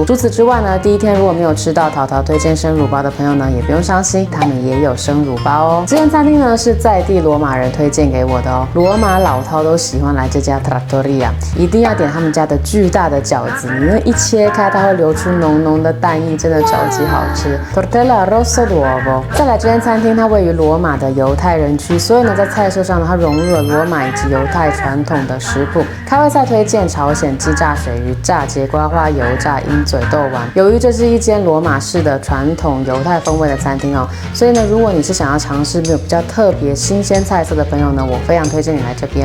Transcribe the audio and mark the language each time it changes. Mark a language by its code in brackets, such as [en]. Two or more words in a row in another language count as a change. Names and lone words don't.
[zh] 除此之外呢，第1天如果没有吃到淘淘推荐生乳包的朋友呢，也不用伤心，他们也有生乳包哦。这间餐厅呢是在地罗马人推荐给我的哦，罗马老饕都喜欢来这家 Trattoria， 一定要点他们家的巨大的饺子，你那一切开，它会流出浓浓的蛋液，真的超级好吃。 [it] Tortella rosso d'uovo。 [zh] 再来，这间餐厅它位于罗马的犹太人区，所以呢，在菜色上呢，它融入了罗马以及犹太传统的食谱。开胃菜推荐朝鲜鸡炸水鱼、炸节瓜花油炸鹰嘴豆丸。由于这是一间罗马式的传统犹太风味的餐厅哦，所以呢，如果你是想要尝试没有比较特别新鲜菜色的朋友呢，我非常推荐你来这边。